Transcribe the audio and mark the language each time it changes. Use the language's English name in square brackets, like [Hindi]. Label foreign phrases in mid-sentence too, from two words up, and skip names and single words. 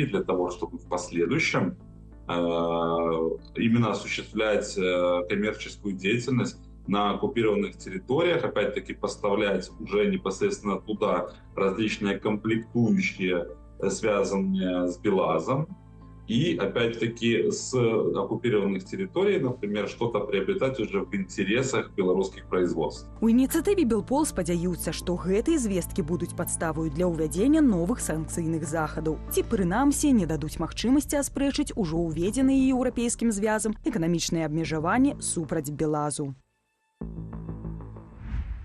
[Russian] для того, чтобы в последующем именно осуществлять коммерческую деятельность на оккупированных территориях, опять-таки поставлять уже непосредственно туда различные комплектующие, связанные с «БелАЗом», и, опять-таки, с оккупированных территорий, например, что-то приобретать уже в интересах белорусских производств. [Belarusian] У ініцыятыве Белпол спадзяюцца, што гэтыя звесткі будуць падставою для ўвядзення новых санкцыйных захадаў. Ці, прынамсі, не дадуць магчымасці аспрэчыць ужо ўведзеныя еўрапейскім звязам эканамічныя абмежаванні супраць «БелАЗу».